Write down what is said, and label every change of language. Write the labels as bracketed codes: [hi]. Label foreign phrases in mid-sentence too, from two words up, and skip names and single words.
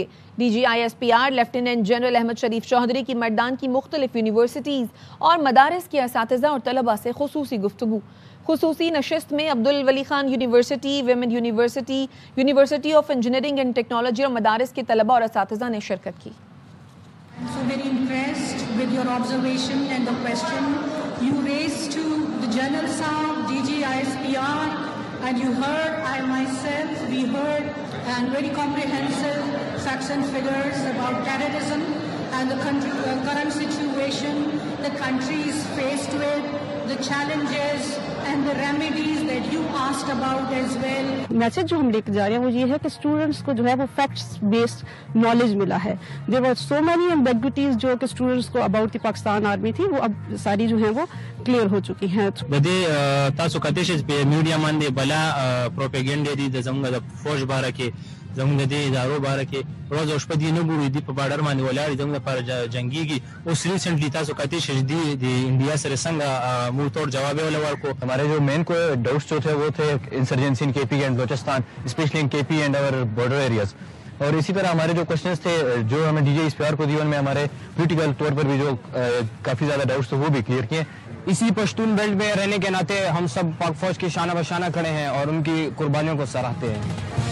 [ur] ڈی جی آئی ایس پی آر لیفٹیننٹ جنرل احمد شریف چوہدری کی مردان کی مختلف یونیورسٹیز اور مدارس کے اساتذہ اور طلباء سے خصوصی گفتگو۔ خصوصی نشست میں عبدالولی خان یونیورسٹی، ویمن یونیورسٹی، یونیورسٹی آف انجینئرنگ اینڈ ٹیکنالوجی اور مدارس کے طلباء اور اساتذہ نے شرکت کی۔ [en] I'm so very impressed with your observation and the question you raised to the General Sahab, DG ISPR, and you heard, I myself, we heard, and very comprehensive facts and figures about terrorism and the current situation the country is faced with, the challenges and the remedies that you asked about as well. [ur] میسج جو ہم لے کے جا رہے ہیں وہ یہ ہے کہ اسٹوڈنٹس کو جو ہے وہ [en] facts based knowledge [ur] ملا ہے۔ [en] there are so many ambiguities [ur] جو کہ اسٹوڈنٹس کو [en] about the Pakistan Army [ur] تھی، وہ اب ساری جو ہیں وہ کلیئر ہو چکی ہیں۔ [ps] بدی تاسو کتیش په میډیا باندې بلا پروپاګاندا دي د زموږ د فوج باره کې زموږ د ادارو باره کې روز او شپه دي نه ګوري دي په بارډر باندې ولاړ دي زموږ لپاره جنگيږي۔ اوس ریسنټلی تاسو کتیش دي د انډیا سره څنګه مو توڑ جواب ورکو؟ [ur] ہمارے جو مین کو ڈاؤٹس جو تھے وہ تھے [en] insurgency in KP and Balochistan, especially in KP and [ur] اور بارڈر ایریاز، اور اسی طرح ہمارے جو کوشچنس تھے جو ہمیں ڈی جی ایس پی آر کو دیے ان میں ہمارے پولیٹیکل طور پر بھی جو کافی زیادہ ڈاؤٹس تھے وہ بھی کلیئر کیے۔ اسی پشتون بیلٹ میں رہنے کے ناطے ہم سب پاک فوج کی شانہ بشانہ کھڑے ہیں اور ان کی قربانیوں کو سراہتے ہیں۔